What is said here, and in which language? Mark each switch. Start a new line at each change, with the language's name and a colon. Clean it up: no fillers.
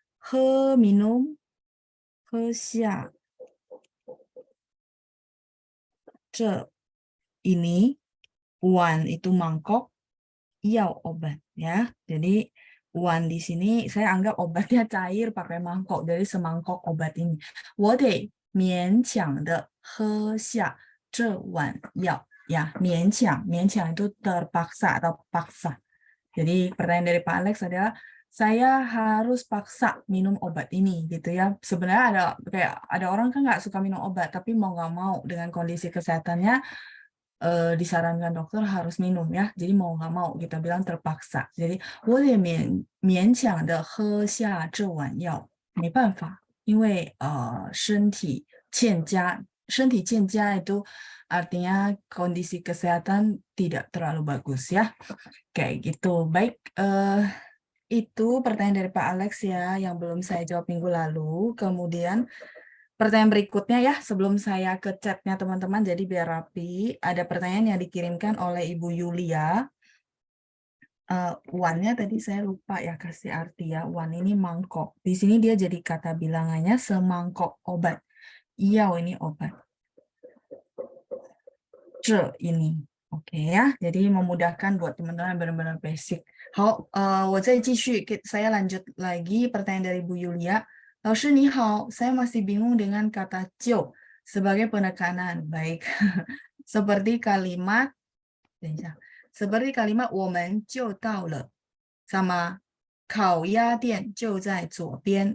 Indonesian: He minum, he xia. Ce ini, wan itu mangkok, yao obat ya. Jadi wan di sini saya anggap obatnya cair pakai mangkok, dari semangkok obat ini.
Chinese: 我得勉强的喝下这碗药 ya, 勉强
Indonesian: itu terpaksa atau paksa. Jadi pertanyaan dari Pak Alex adalah saya harus paksa minum obat ini gitu ya. Sebenarnya ada orang kan nggak suka minum obat, tapi mau nggak mau dengan kondisi kesehatannya disarankan dokter harus minum ya. Jadi mau nggak mau kita bilang terpaksa.
Chinese: Jadi 我得勉强的喝下这碗药，没办法，因为身体欠佳。身体欠佳
Indonesian: itu artinya kondisi kesehatan tidak terlalu bagus ya. Kayak gitu. Baik, itu pertanyaan dari Pak Alex ya yang belum saya jawab minggu lalu. Kemudian pertanyaan berikutnya ya, sebelum saya ke chatnya teman-teman, jadi biar rapi, ada pertanyaan yang dikirimkan oleh Ibu Yulia. Wan-nya tadi saya lupa ya kasih arti ya. Wan ini mangkok. Di sini dia jadi kata bilangannya semangkok obat. Iya, ini obat. Ce ini. Oke ya, jadi memudahkan buat teman-teman benar-benar basic.
Chinese: 好，我再继续,
Indonesian: saya lanjut lagi pertanyaan dari Bu Yulia.
Chinese: 老师你好,
Indonesian: saya masih bingung dengan kata 就 sebagai penekanan. Baik, seperti kalimat,
Chinese: 等一下,
Indonesian: seperti kalimat
Chinese: 我们就到了
Indonesian: sama
Chinese: 烤鸭店就在左边.